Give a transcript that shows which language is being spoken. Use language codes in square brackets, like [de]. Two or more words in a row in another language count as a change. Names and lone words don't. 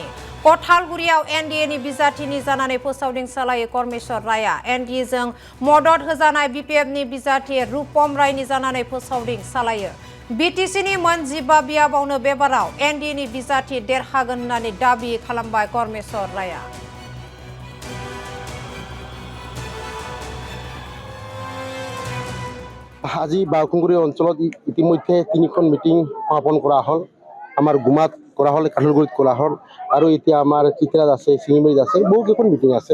[brx] कठालगुरियाव एनडिएनि बिजाथिनि जानानै फोसावदिं सालायो करमेश्वर रायआ। एनडिएजों मदद होजानाय बिपिएफनि बिजाथि रूपम रायनि जानानै फोसावदिं सालायो। बिटिसिनि मोन 15 बियाबावनो बेबाराव एनडिएनि बिजाथि देरहागोन होननानै दाबि खालामबाय करमेश्वर रायआ। [as] আজি বাউকুংগুৰি অঞ্চলত ইতিমধ্যে 3খন মিটিং সমাপন কৰা হ'ল। আমাৰ গুমাত কৰা হ'ল, কাঠলগুৰিত কৰা হ'ল আৰু এতিয়া আমাৰ চিত্ৰাত আছে, চিঙিমাৰীত আছে, বহুকেইখন মিটিং আছে।